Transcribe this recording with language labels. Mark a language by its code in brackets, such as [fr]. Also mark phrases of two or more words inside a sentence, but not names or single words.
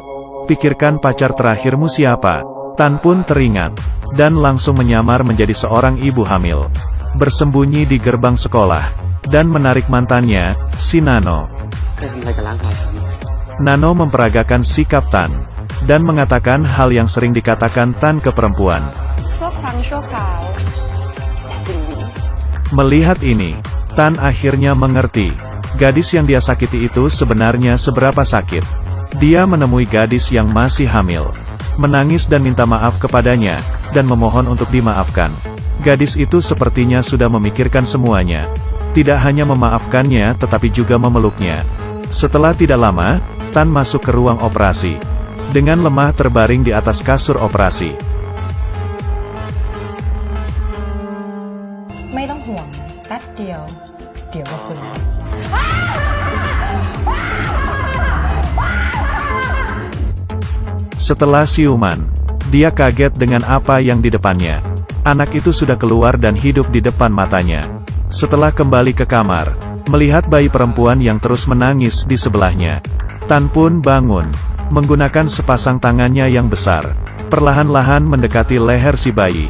[id] Pikirkan pacar terakhirmu siapa?" Tan pun teringat, dan langsung menyamar menjadi seorang ibu hamil. Bersembunyi di gerbang sekolah, dan menarik mantannya, si Nano. Nano memperagakan sikap Tan, dan mengatakan hal yang sering dikatakan Tan ke perempuan. [th] ชั่วครั้งชั่วคราว [id] Melihat ini, Tan akhirnya mengerti. Gadis yang dia sakiti itu sebenarnya seberapa sakit. Dia menemui gadis yang masih hamil, menangis dan minta maaf kepadanya, dan memohon untuk dimaafkan. Gadis itu sepertinya sudah memikirkan semuanya. Tidak hanya memaafkannya tetapi juga memeluknya. Setelah tidak lama, Tan masuk ke ruang operasi. Dengan lemah terbaring di atas kasur operasi. [th] ไม่ต้องห่วงแป๊บเดียวเดี๋ยวก็ฟื้น [id] Setelah siuman, dia kaget dengan apa yang di depannya. Anak itu sudah keluar dan hidup di depan matanya. Setelah kembali ke kamar, melihat bayi perempuan yang terus menangis di sebelahnya, Tan pun bangun, menggunakan sepasang tangannya yang besar, perlahan-lahan mendekati leher si bayi.